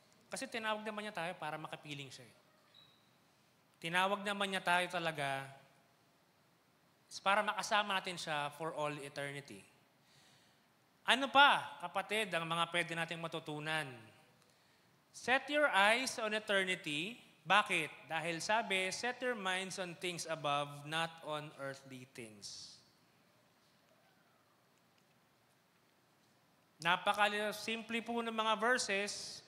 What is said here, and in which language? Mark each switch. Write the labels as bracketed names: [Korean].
[Filipino] Kasi tinawag naman niya tayo para makapiling siya. Tinawag naman niya tayo talaga para makasama natin siya [English] for all eternity. [Filipino] Ano pa, kapatid, ang mga pwede nating matutunan? [English] Set your eyes on eternity. [Filipino] Bakit? Dahil sabi, [English] set your minds on things above, not on earthly things. [Filipino] Napaka-simple po ng mga verses.